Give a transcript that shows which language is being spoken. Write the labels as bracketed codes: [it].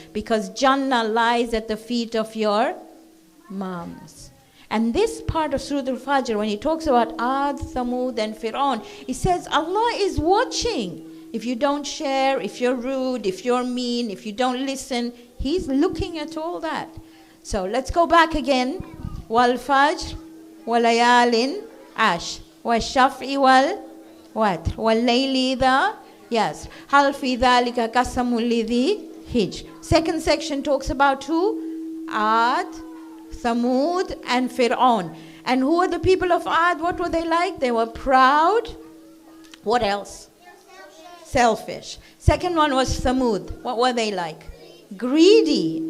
[en] Because Jannah lies at the feet of your moms. And this part of Surah Al-Fajr, when he talks about Ad, Thamud and Fir'aun, he says Allah is watching. If you don't share, if you're rude, if you're mean, if you don't listen, he's looking at all that. So let's go back again. [ar] والفجر وليال عشر والشفع والوتر والليل إذا يسر هل في ذلك قسم لذي حجر. [en] Second section talks about who? Ad, Thamud and Fir'aun. And who are the people of Ad? What were they like? They were proud. What else? Selfish. Second one was Thamud. What were they like? Greedy.